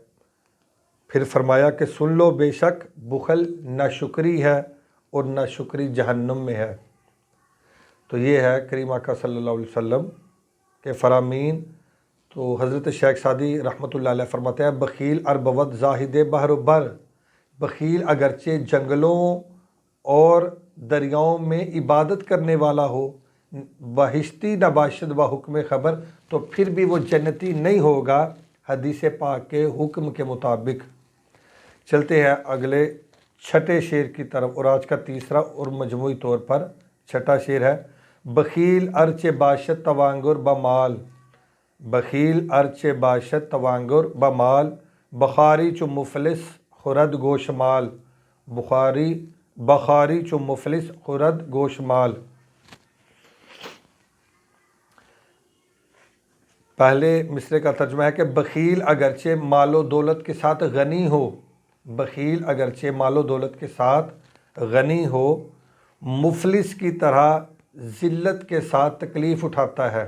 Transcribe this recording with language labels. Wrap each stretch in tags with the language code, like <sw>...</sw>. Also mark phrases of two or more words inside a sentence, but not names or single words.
<ur>پھر فرمایا کہ سن لو، بے شک بخل ناشکری ہے اور ناشکری جہنم میں ہے۔ تو یہ ہے کریم آقا صلی اللہ علیہ وسلم کے فرامین۔ تو حضرت شیخ سعدی رحمۃ اللہ علیہ فرماتے ہیں</ur> <fa>بخیل اور بود زاہد بحر و بر،</fa> <ur>بخیل اگرچہ جنگلوں اور دریاؤں میں عبادت کرنے والا ہو،</ur> <fa>بہشتی نباشد و حکم خبر،</fa> <ur>تو پھر بھی وہ جنتی نہیں ہوگا حدیث پاک کے حکم کے مطابق۔ چلتے ہیں اگلے چھٹے شعر کی طرف، اور آج کا تیسرا اور مجموعی طور پر چھٹا شعر ہے۔</ur> <fa>بخیل ارچ باشد توانگر بمال، بخیل ارچ باشد توانگر بمال، بخاری چو مفلس خورد گوشمال، بخاری چو مفلس خورد گوشمال۔</fa> <ur>پہلے مصرے کا ترجمہ ہے کہ بخیل اگرچہ مال و دولت کے ساتھ غنی ہو، بخیل اگرچہ مال و دولت کے ساتھ غنی ہو، مفلس کی طرح ذلت کے ساتھ تکلیف اٹھاتا ہے۔</ur>